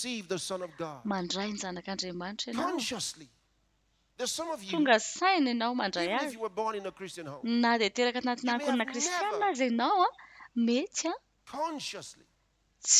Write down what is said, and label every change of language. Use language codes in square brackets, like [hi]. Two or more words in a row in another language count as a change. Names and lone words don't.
[en] the Son of God. [mg] mandray ny zanak'Andriamanitra ianao. [en] Consciously. There's some of you, [mg] Tonga saina ianao mandray [en] even if [mg] azy. [en] you were born in a Christian home, [mg] Na dia teraka tanatina [en] You may [mg] ankohona [en] have [mg] kristianina [en] never- [mg] aza ianao, mety [en] consciously